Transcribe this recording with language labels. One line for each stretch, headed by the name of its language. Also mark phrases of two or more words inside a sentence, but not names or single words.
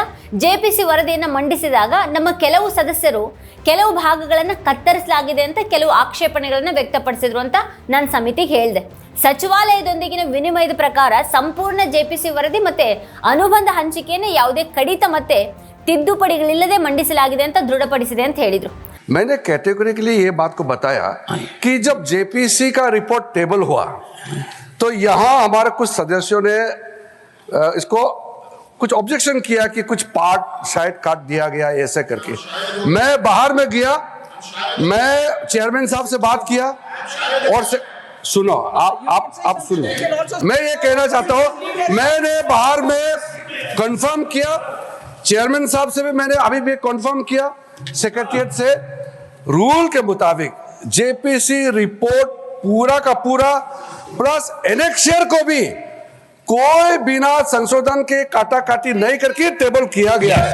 Kannada: ಜೆಪಿಸಿ ವರದಿಯನ್ನು ಮಂಡಿಸಿದಾಗ ನಮ್ಮ ಕೆಲವು ಸದಸ್ಯರು ಕೆಲವು ಭಾಗಗಳನ್ನು ಕತ್ತರಿಸಲಾಗಿದೆ ಅಂತ ಕೆಲವು ಆಕ್ಷೇಪಣೆಗಳನ್ನು ವ್ಯಕ್ತಪಡಿಸಿದ್ರು ಅಂತ ನಾನು ಸಮಿತಿಗೆ ಹೇಳಿದೆ. ಸಚಿವಾಲಯದೊಂದಿಗಿನ ವಿನಿಮಯದ ಪ್ರಕಾರ ಸಂಪೂರ್ಣ ಜೆಪಿಸಿ ವರದಿ ಮತ್ತೆ ಅನುಬಂಧ ಹಂಚಿಕೆಯನ್ನು ಯಾವುದೇ ಕಡಿತ ಮತ್ತೆ ತಿದ್ದುಪಡಿಗಳಿಲ್ಲದೆ ಮಂಡಿಸಲಾಗಿದೆ ಅಂತ ದೃಢಪಡಿಸಿದೆ ಅಂತ ಹೇಳಿದ್ರು.
Hindi: मैंने कैटेगोरिकली ये बात को बताया कि जब जेपीसी का
English: report table
Hindi: हुआ तो यहाँ हमारे कुछ सदस्यों ने इसको कुछ ऑब्जेक्शन किया कि कुछ पार्ट शायद काट दिया गया ऐसे करके. मैं बाहर में गया, मैं चेयरमैन साहब से बात किया और सुनो आप सुनो, मैं ये कहना चाहता हूँ, मैंने बाहर में कंफर्म किया, चेयरमैन साहब से भी मैंने अभी भी कंफर्म किया, सेक्रेटरीट से रूल के मुताबिक
English: JPC report
Hindi: पूरा का पूरा
English: plus annexure
Hindi: को भी कोई बिना संशोधन के काटा काटी नहीं करके टेबल किया गया है.